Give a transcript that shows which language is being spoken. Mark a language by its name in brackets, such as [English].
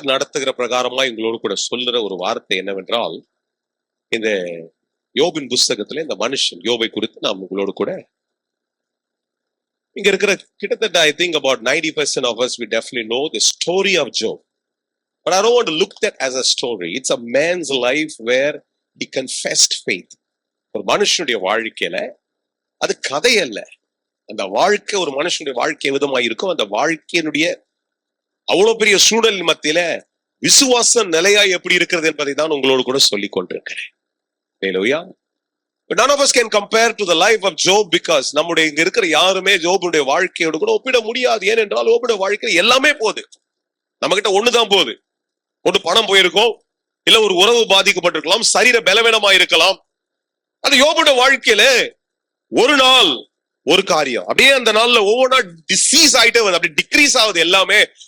[Tamil] நடத்துகிற பிரகாரமா எங்களோடு கூட சொல்லுற ஒரு வார்த்தை என்னவென்றால், இந்த யோபின் புஸ்தகத்துல இந்த மனுஷன் யோபை குறித்து நாம் உங்களோடு கூட இங்க இருக்கிற கிட்டத்தட்ட [English] I think about 90% of us we definitely know the story of Job, but I don't want to look at as a story. It's a man's life where he confessed faith. [Tamil] ஒரு மனுஷனுடைய வாழ்க்கையில அது கதை அல்ல, அந்த வாழ்க்கை ஒரு மனுஷனுடைய வாழ்க்கை விதமாக இருக்கும். அந்த வாழ்க்கையினுடைய அவ்வளவு பெரிய சூழல் மத்தியில விசுவாசம் நிலையா எப்படி இருக்கிறது என்பதை தான் உங்களோடு கூட சொல்லிக் கொண்டிருக்கிறேன். [English] Hallelujah. But none of us can compare to the life of Job because [Tamil] நம்முடைய இங்க இருக்கிற யாருமே ஜோபுடைய வாழ்க்கையோடு கூட ஒப்பிட முடியாது. ஏனென்றால் ஜோபுடைய வாழ்க்கையில் எல்லாமே போகுது, நம்ம கிட்ட ஒண்ணுதான் போகுது. ஒன்று பணம் போயிருக்கும், இல்ல ஒரு உறவு பாதிக்கப்பட்டிருக்கலாம், சரீர பலவீனமா இருக்கலாம். அது யோபுடைய வாழ்க்கையில ஒரு நாள் ஒரு காரியம், அப்படியே அந்த நாள்ல ஒவ்வொன்றா டிசீஸ் ஆயிட்டே வருது, அப்படி டிக்ரீஸ் ஆகுது எல்லாமே.